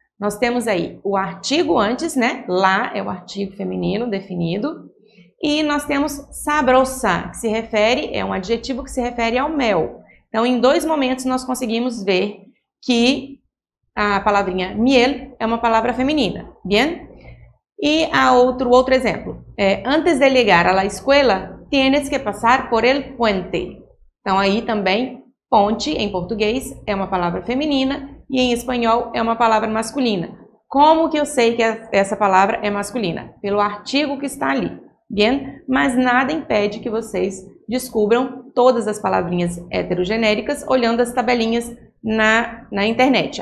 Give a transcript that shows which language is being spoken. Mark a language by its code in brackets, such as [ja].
[pt] Nós temos aí o artigo antes, né? La é o artigo feminino definido. E nós temos sabrosa, que se refere, é um adjetivo que se refere ao mel. Então, em 2 momentos nós conseguimos ver que a palavrinha miel é uma palavra feminina. Bien? E outro exemplo. [es] Antes de llegar a la escuela, tienes que passar por el puente. [pt] Então, aí também, ponte, em português, é uma palavra feminina e em espanhol é uma palavra masculina. Como que eu sei que essa palavra é masculina? Pelo artigo que está ali. Bien? Mas nada impede que vocês descubram todas as palavrinhas heterogenéricas olhando as tabelinhas na internet.